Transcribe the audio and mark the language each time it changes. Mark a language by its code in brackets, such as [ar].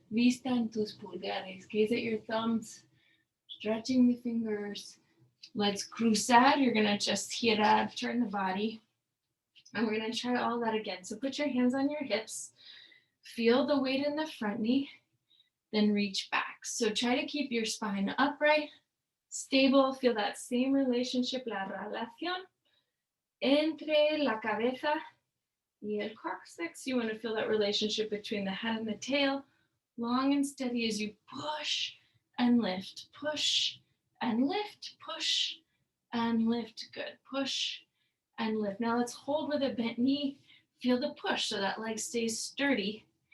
[es] Vista en tus pulgares. [en] Gaze at your thumbs, stretching the fingers. Let's cruzar. You're going to just girar, turn the body. And we're going to try all that again. So put your hands on your hips. Feel the weight in the front knee. Then reach back. So try to keep your spine upright, stable. Feel that same relationship, [es] la relación entre la cabeza y el coccyx. [en] You want to feel that relationship between the head and the tail, long and steady as you push and lift, push and lift, push and lift. Good. Push and lift. Now let's hold with a bent knee. Feel the push so that leg stays sturdy.